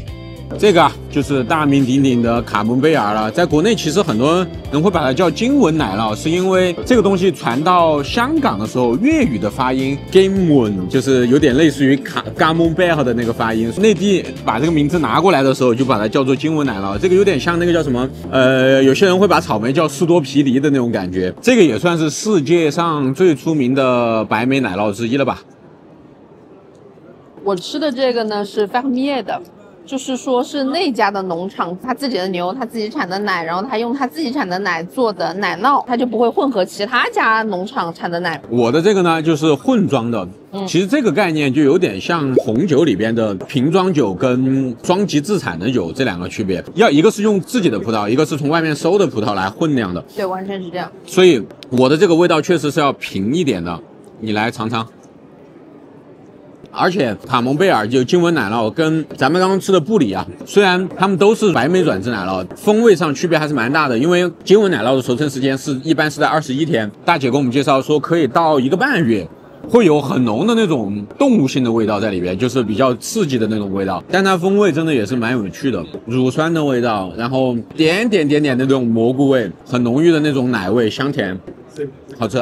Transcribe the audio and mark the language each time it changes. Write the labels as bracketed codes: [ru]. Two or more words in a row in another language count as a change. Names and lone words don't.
[zh] 這個啊，就是大名鼎鼎的卡蒙貝爾了。在國內，其實很多人會把它叫經文奶酪，是因為這個東西傳到香港的時候，粵語的發音 經文就是有點類似於卡蒙貝爾的那個發音。內地把這個名字拿過來的時候，就把它叫做經文奶酪。這個有點像那個叫什麼？有些人會把草莓叫士多啤梨的那種感覺。這個也算是世界上最出名的白莓奶酪之一了吧？我吃的這個呢是fermier的。就是說是那家的農場，他自己的牛，他自己產的奶，然後他用他自己產的奶做的奶酪，他就不會混合其他家農場產的奶。我的這個呢就是混裝的，其實這個概念就有點像紅酒裡邊的瓶裝酒跟雙級自產的酒這兩個區別，一個是用自己的葡萄，一個是從外面收的葡萄來混釀的。對，完全是這樣。所以我的這個味道確實是要平一點的，你來嘗嘗。而且卡蒙贝爾就金文奶酪跟咱们刚刚吃的布里啊，虽然他们都是白莓转制奶酪，风味上区別還是蠻大的。因為金文奶酪的熟成時間一般是在21天，大姐給我們介紹說可以到1個半月。會有很濃的那種動物性的味道在裡邊，就是比較刺激的那種味道，但它風味真的也是蠻有趣的，乳酸的味道，然後點點那種蘑菇味，很濃郁的那種奶味，香甜，好吃。